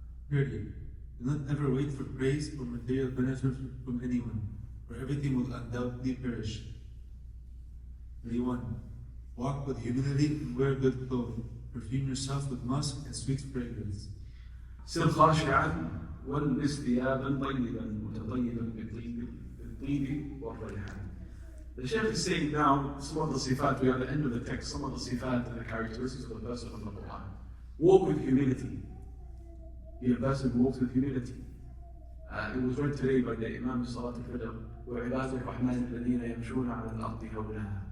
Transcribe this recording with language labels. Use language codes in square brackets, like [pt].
[en] Thirdly, do not ever wait for praise or material benefit from anyone, for everything will undoubtedly perish. 31. Walk with humility and wear good clothes. Perfume yourself with musk and sweet fragrance. [ar] سر خاشعا والبس ثيابا طيبا متطيبا بالطيب والريحان. [en] The Shaykh is saying now some of the sifat, we are at the end of the text, some of the sifat and the characteristics of the person of the Quran. Walk with humility. Be a person who walks with humility. It was read today by the Imam Salat al-Fajr, [ar] وَعِبَادُ الرَّحْمَنِ الَّذِينَ يَمْشُونَ عَلَى الْأَرْضِ هَوْنًا.